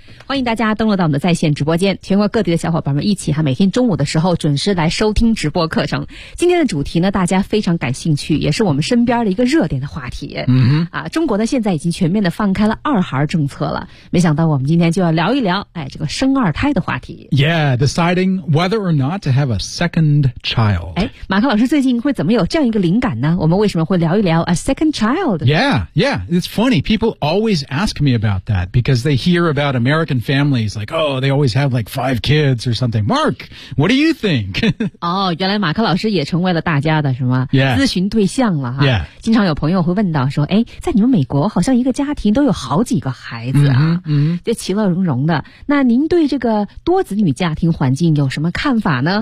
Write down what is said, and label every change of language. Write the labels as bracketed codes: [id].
[zh] 欢迎大家登录到我们的在线直播间，全国各地的小伙伴们一起哈，每天中午的时候准时来收听直播课程。今天的主题呢，大家非常感兴趣，也是我们身边的一个热点的话题。嗯哼，啊，中国呢现在已经全面的放开了二孩政策了，没想到我们今天就要聊一聊，哎，这个生二胎的话题。 [en] Yeah, deciding whether or not to have a second child. [zh] 哎，马克老师最近会怎么有这样一个灵感呢？我们为什么会聊一聊 [en] a second child? Yeah, yeah, it's funny. People always ask me about that because they hear about American. Families like, oh, they always have like 5 kids or something. Mark, what do you think? [zh] 哦，原来马克老师也成为了大家的什么、 [en] yeah. [zh] 咨询对象了哈。 [en] Yeah. [zh] 经常有朋友会问到说，哎，在你们美国好像一个家庭都有好几个孩子啊，嗯、mm-hmm. ，就其乐融融的。那您对这个多子女家庭环境有什么看法呢